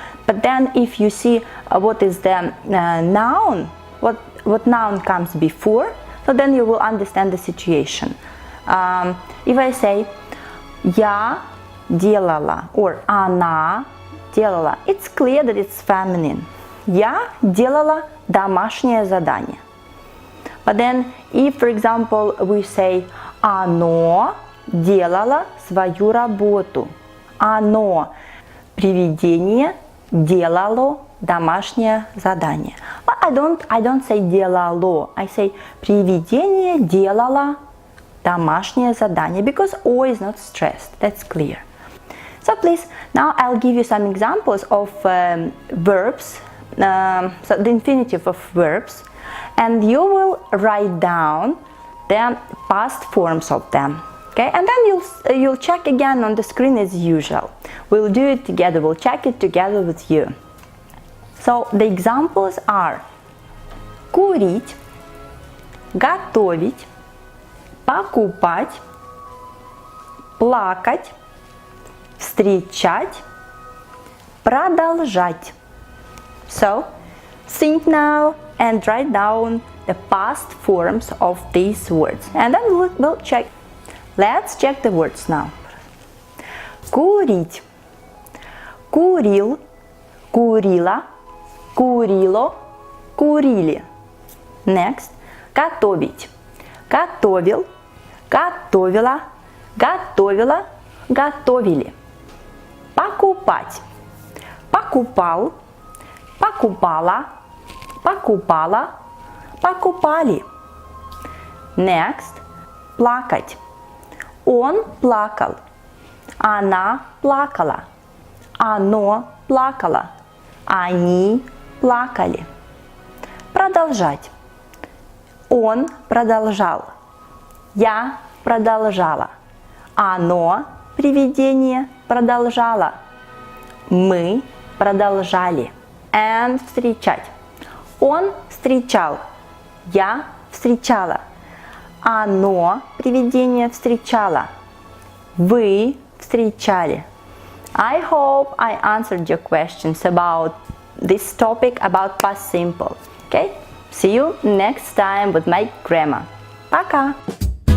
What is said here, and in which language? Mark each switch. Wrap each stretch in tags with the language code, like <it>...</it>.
<en>But then if you see what is the noun, what noun comes before, so then you will understand the situation. If I say</en> <ru>я делала</ru> <en>or</en> <ru>она делала,</ru> <en>it's clear that it's feminine.</en> <ru>Я делала домашнее задание.</ru> <en>But then if, for example, we say</en> <ru>оно делало свою работу. Оно, привидение, делало домашнее задание.</ru> <en>But I don't say делало. I say</en> <ru>привидение делало домашнее задание</ru> <en>because O is not stressed. That's clear. So please, now I'll give you some examples of verbs, so the infinitive of verbs, and you will write down the past forms of them. Okay, and then you'll check again on the screen as usual. We'll do it together. We'll check it together with you. So the examples are курить, готовить, покупать, плакать, встречать, продолжать. So think now and write down the past forms of these words, and then we'll check. Let's check the words now.</en> <ru>Курить. Курил, курила, курило, курили. Next. Готовить. Готовил, готовила, готовила, готовили. Покупать. Покупал, покупала, покупала, покупали. Next. Плакать. Он плакал. Она плакала. Оно плакало. Они плакали. Продолжать. Он продолжал. Я продолжала. Оно, привидение, продолжало. Мы продолжали. And встречать. Он встречал. Я встречала. Оно, привидение, встречало. Вы встречали.</ru> <en>I hope I answered your questions about this topic about past simple. Okay? See you next time with my grammar.</en> <ru>Пока!</ru>